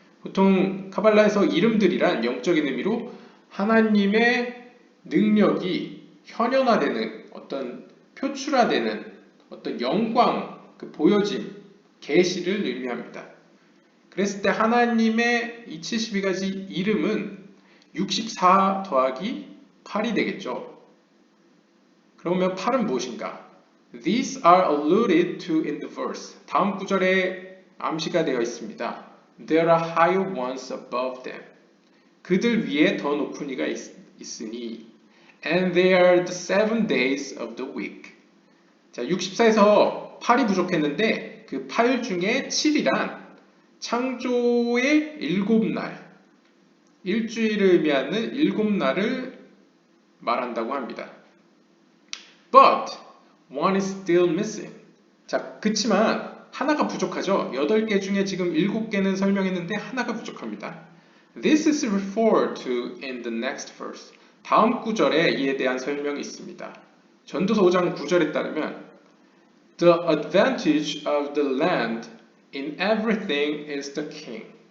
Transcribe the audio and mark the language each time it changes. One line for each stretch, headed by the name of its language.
Korean: 보통 카발라에서 이름들이란 영적인 의미로 하나님의 능력이 현현화되는 어떤 표출화되는 어떤 영광, 그 보여짐, 계시를 의미합니다. 그랬을 때 하나님의 이 72가지 이름은 64 더하기 8이 되겠죠. 그러면 8은 무엇인가?
English: These are alluded to in the verse.
Korean: 다음 구절에 암시가 되어 있습니다.
English: There are higher ones above them.
Korean: 그들 위에 더 높은 이가 있으니
English: And they are the 7 days of the week.
Korean: 자, 64에서 8이 부족했는데 그 8 중에 7이란 창조의 7날, 일주일을 의미하는 7날을 말한다고 합니다.
English: But one is still missing.
Korean: 자, 그치만 하나가 부족하죠. 8개 중에 지금 7개는 설명했는데 하나가 부족합니다.
English: This is referred to in the next verse.
Korean: 다음 구절에 이에 대한 설명이 있습니다. 전도서 5장 9절에 따르면
English: The advantage of the land in everything is the king.